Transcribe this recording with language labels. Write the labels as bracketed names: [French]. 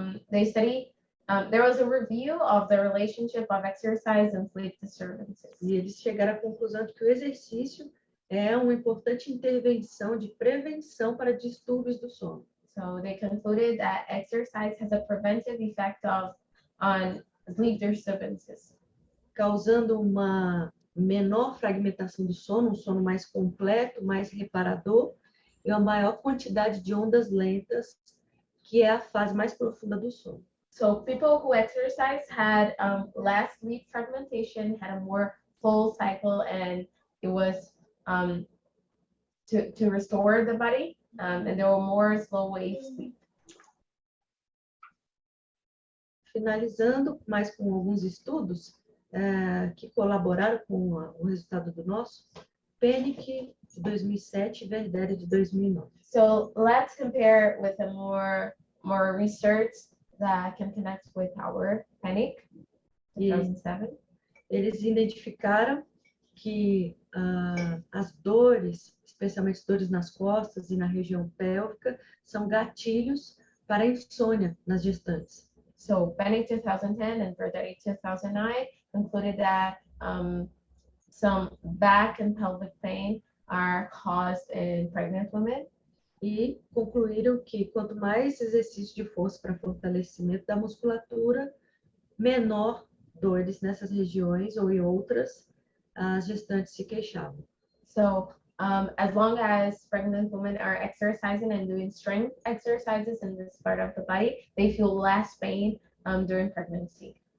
[English] they studied, there was a review of the relationship of exercise and sleep disturbances. [Portuguese] E eles chegaram à conclusão de que o exercício é uma importante intervenção de prevenção para distúrbios do sono. [English] So they concluded that exercise has a preventive effect on sleep disturbances, [Portuguese] causando uma menor fragmentação do sono, um sono mais completo, mais reparador, e uma maior quantidade de ondas lentas, que é a fase mais profunda do sono. [English] So people who exercise had less sleep fragmentation, had a more full cycle, and it was to restore the body, and there were more slow wave sleep. [Portuguese] Finalizando mais com alguns estudos que colaboraram com o resultado do nosso, Penick, de 2007, e Verdere, de 2009. [English] So let's compare with a more research that can connect with our Panic, 2007. [Portuguese] Eles identificaram que as dores, especialmente dores nas costas e na região pélvica, são gatilhos para a insônia nas gestantes. [English] So Panic 2010 and Verdere 2009 concluded that some back and pelvic pain are caused in pregnant women. [Portuguese] E concluíram que quanto mais exercício de força para fortalecimento da musculatura, menor dores nessas regiões ou em outras, as gestantes se queixavam. [English] So as long as pregnant women are exercising and doing strength exercises in this part of the body, they feel less pain during pregnancy.